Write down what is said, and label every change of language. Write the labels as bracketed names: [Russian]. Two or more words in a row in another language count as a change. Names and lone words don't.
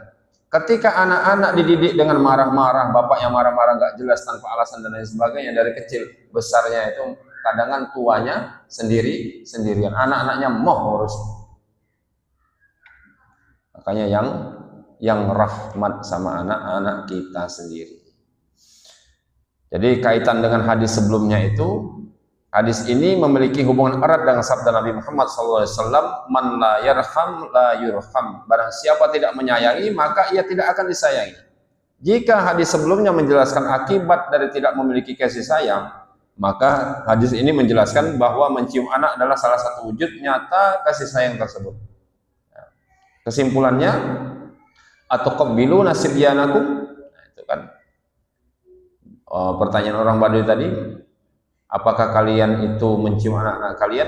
[Indonesian] Ketika anak-anak dididik dengan marah-marah, bapaknya marah-marah nggak jelas tanpa alasan dan lain sebagainya, dari kecil besarnya itu kadang tuanya sendirian, anak-anaknya mau ngurus. Makanya yang rahmat sama anak-anak kita sendiri. Jadi kaitan dengan hadis sebelumnya itu, hadis ini memiliki hubungan erat dengan sabda Nabi Muhammad SAW, [Arabic] من لا يرحم لا يرحم. [Indonesian] Barang siapa tidak menyayangi, maka ia tidak akan disayangi. Jika hadis sebelumnya menjelaskan akibat dari tidak memiliki kasih sayang, maka hadis ini menjelaskan bahwa mencium anak adalah salah satu wujud nyata kasih sayang tersebut. Kesimpulannya, atau [Arabic] تقبلون صبيانكم, [Indonesian] nah, itu kan pertanyaan orang Baduy tadi, apakah kalian itu mencium anak-anak kalian?